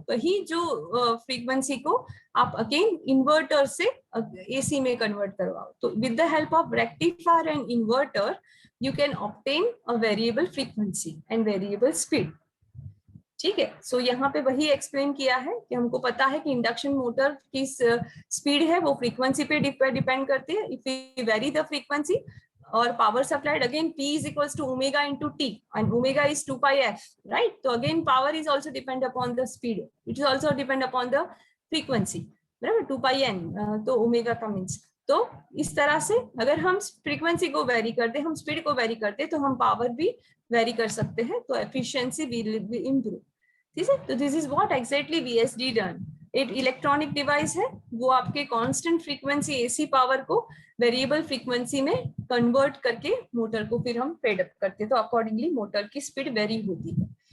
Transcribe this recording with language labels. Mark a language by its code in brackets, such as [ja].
[hi] वही जो फ्रीक्वेंसी को आप अगेन इन्वर्टर से एसी में कन्वर्ट करवाओ। [en] तो with the help of rectifier and inverter you can obtain a variable frequency and variable speed. [hi] ठीक है, सो यहाँ पे वही एक्सप्लेन किया है कि हमको पता है कि इंडक्शन मोटर की स्पीड है वो फ्रीक्वेंसी पे डिपेंड करती है। [en] If we vary the frequency और power supplied, again P is equals to omega into T, and omega is 2 pi f, right? So again power is also depend upon the speed, it is also depend upon the frequency, [hi] बराबर 2 pi n, तो omega का means. तो इस तरह से अगर हम frequency को वेरी करते, हम स्पीड को वेरी करते, तो हम पावर भी वेरी कर सकते हैं, तो [en] Efficiency will improve. [hi] ठीक है, तो [en] This is what exactly VSD done. [hi] एक इलेक्ट्रॉनिक डिवाइस है, वो आपके कांस्टेंट फ्रीक्वेंसी एसी पावर को वेरिएबल फ्रीक्वेंसी में कन्वर्ट करके मोटर को फिर हम फेड अप करते हैं, तो अकॉर्डिंगली मोटर की स्पीड वेरी होती है।